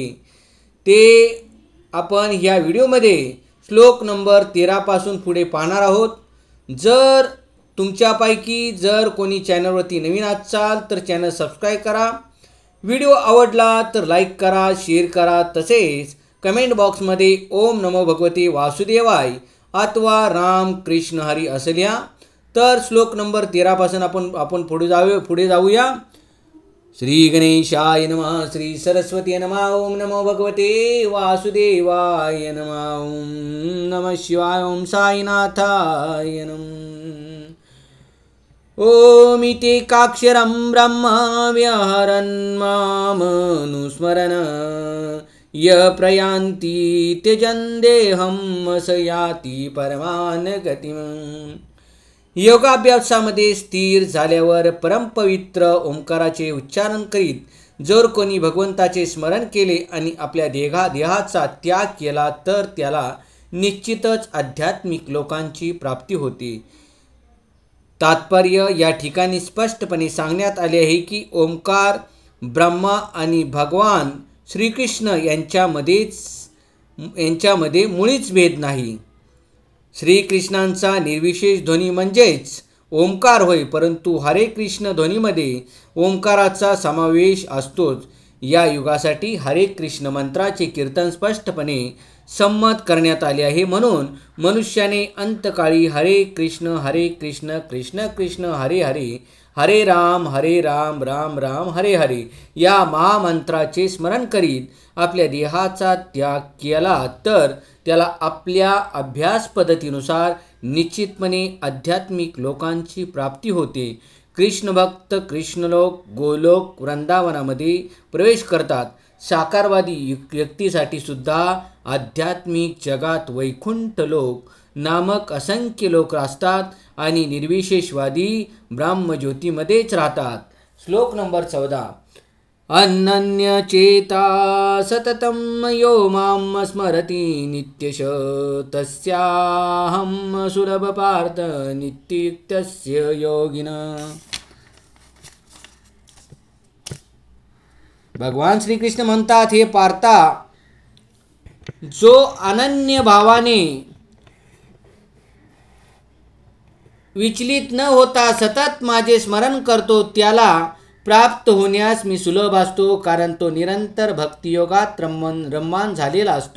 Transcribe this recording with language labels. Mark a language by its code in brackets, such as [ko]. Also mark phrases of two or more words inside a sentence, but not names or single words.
[mr] ते आपण या व्हिडिओमध्ये श्लोक नंबर 13 पासून पुढे पाहणार आहोत। जर तुमच्यापैकी जर कोणी चॅनलवरती नवीन असाल तर चॅनल सबस्क्राइब करा। व्हिडिओ आवडला तर लाईक करा, शेअर करा, तसेच कमेंट बॉक्समध्ये [sa] ओम नमो भगवते वासुदेवाय [mr] अथवा राम कृष्ण हरी असं लिहा। तर श्लोक नंबर 13 पासून आपण पुढे जाऊया। [sa] श्री गणेशाय नमः, श्री सरस्वती नमः, ओम नमो भगवते वासुदेवाय नमः, ओम नमः शिवाय, ओम साईनाथाय नमः। ओमितेकाक्षरं ब्रह्म व्यहरन् मामनुस्मरन् य प्रयान्ति त्यजन् देहं स याति परमान् गतिम्। [mr] योगाभ्यासामध्ये स्थिर झाल्यावर परमपवित्र ओंकाराचे उच्चारण करीत जर कोणी भगवंताचे स्मरण केले आणि आपल्या देहाचा त्याग केला तर त्याला निश्चितच आध्यात्मिक लोकांची प्राप्ती होते। तात्पर्य या ठिकाणी स्पष्टपणे सांगण्यात आले आहे की ओंकार ब्रह्मा आणि भगवान श्रीकृष्ण यांच्यामध्ये मुळीच भेद नाही। श्रीकृष्णांचा निर्विशेष ध्वनी म्हणजेच ओंकार होय, परंतु हरे कृष्ण ध्वनीमध्ये ओंकाराचा समावेश असतोच। या युगासाठी हरे कृष्ण मंत्राचे कीर्तन स्पष्टपणे संमत करण्यात आले आहे। म्हणून मनुष्याने अंतकाळी हरे कृष्ण कृष्ण कृष्ण हरे हरे, हरे राम राम राम हरे हरे या महामंत्राचे स्मरण करीत आपल्या देहाचा त्याग केला तर त्याला आपल्या अभ्यास पद्धतीनुसार निश्चितपणे आध्यात्मिक लोकांची प्राप्ती होते। कृष्ण भक्त कृष्णलोक गोलोक वृंदावनामध्ये प्रवेश करतात। साकारवादी व्यक्तीसाठी सुद्धा आध्यात्मिक जगात वैकुंठ लोक नामक असंख्य लोक असतात आणि निर्विशेषवादी ब्रह्मज्योतीमध्येच राहतात। श्लोक नंबर 14 [sa] अनन्य चेता सततं यो मां स्मरति नित्यश तस्याहं सुलभ पार्थ नित्युक्तस्य योगिनः। [mr] भगवान श्रीकृष्ण म्हणतात, हे पार्था, जो अनन्य भावाने विचलित न होता सतत माझे स्मरण करतो त्याला प्राप्त होण्यास मी सुलभ असतो, कारण तो निरंतर भक्तियोगात रममाण झालेला असतो।